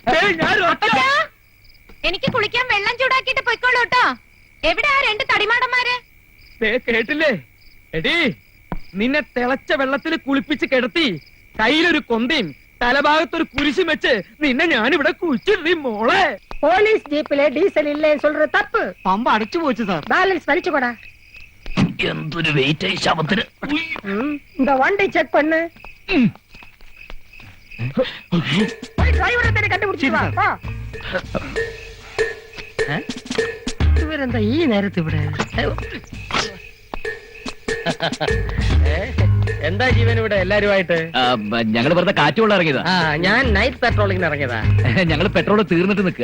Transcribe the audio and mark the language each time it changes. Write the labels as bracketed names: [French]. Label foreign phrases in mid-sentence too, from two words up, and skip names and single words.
[Malayalam] എനിക്ക് കുളിക്കാൻ വെള്ളം ചൂടാക്കിയിട്ട് പൊയ്ക്കോളൂ കേട്ടോ. എവിടെ ആ രണ്ട് തടിമാടന്മാര്? കേട്ടില്ലേ? എടീ, നിന്നെ തിളച്ച വെള്ളത്തിൽ കുളിപ്പിച്ച് കിടത്തി കയ്യിലൊരു കൊന്തയും തലഭാഗത്തൊരു കുരിശും വെച്ച് നിന്നെ ഞാനിവിടെ കുഴിച്ചിടീ മോളെ. [Tamil] போலீஸ் ஜீப்ல டீசல் இல்லைன்னு சொல்ற தப்பு. [Malayalam] പമ്പ അടച്ചു പോച്ചു സാർ. [Tamil] பேலன்ஸ் வலிச்சுக்கோடா. [Malayalam] എന്തൊരു വെയിറ്റ് ഈ ശവത്തിന്. [Tamil] இந்த வண்டி செக் பண்ணு. போய் டிரைவரை தேடி கண்டுபிடிச்சிட்டு வா. [Malayalam] ഇവരെന്താ ഈ നേരത്ത് ഇവിടെ? എന്താ ജീവൻ ഇവിടെ എല്ലാരുമായിട്ട്? ഞങ്ങൾ വെറുതെ കാറ്റുകൊള്ള ഇറങ്ങിയതാ. ആ ഞാൻ നൈറ്റ് പെട്രോളിങ്ങിന് ഇറങ്ങിയതാ. ഞങ്ങൾ പെട്രോൾ തീർന്നിട്ട് നിൽക്കുക.